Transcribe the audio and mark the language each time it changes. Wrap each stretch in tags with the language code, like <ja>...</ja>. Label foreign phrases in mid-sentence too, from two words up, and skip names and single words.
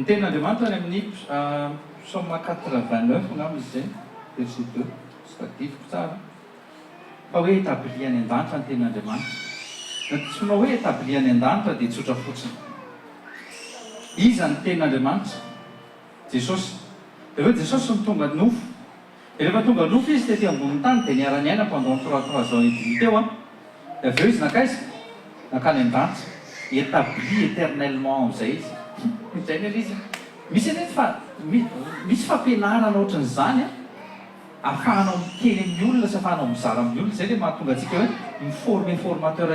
<mg>tenin'Andriamanitra ny amin'ny psaume 89 ngamba izy zay verset 2 sy tadidiko tsara fa hoe établi any an-danitra ny tenin'Andriamanitra natsoina hoe établi any an-danitra dia tsotra fotsiny iza ny tenin'Andriamanitra Jesosy rehefa Jesosy ny tonga nofo rehefa tonga nofo izy tety amboniny tany dia niara-ny aina</mg> <fr>pendant 3 ans et demi</fr> <mg>teo avy eo izy nakaiza nakany an-danitra</mg> <fr>établi éternellement</fr> <mg>am'izay izy zay ny izy misy ane fa misy fampianarana ohatran'izany ahafahanao miteny amin'ny olona sy ahafahanao mizara amin'ny olona zay le mahatonga atsika hoe miforme formateur</mg>